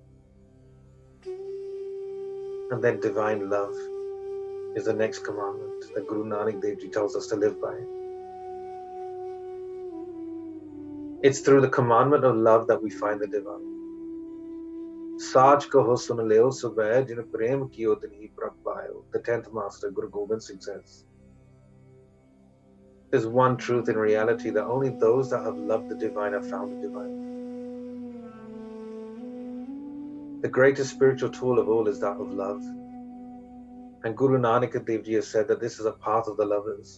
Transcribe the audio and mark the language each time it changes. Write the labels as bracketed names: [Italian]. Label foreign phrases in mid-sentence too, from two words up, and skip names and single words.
[English] And then divine love is the next commandment that Guru Nanak Dev Ji tells us to live by. It's through the commandment of love that we find the divine. [Braj] ਸਾਚੁ ਕਹੋਂ ਸੁਨ ਲੇਹੁ ਸਭੈ ਜਿਨ ਪ੍ਰੇਮ ਕੀਓ ਤਿਨ ਹੀ ਪ੍ਰਭ ਪਾਇਓ. [English] The 10th Master, Guru Gobind Singh, says, there's one truth in reality, that only those that have loved the divine have found the divine. The greatest spiritual tool of all is that of love. And Guru Nanak Dev Ji has said that this is a path of the lovers.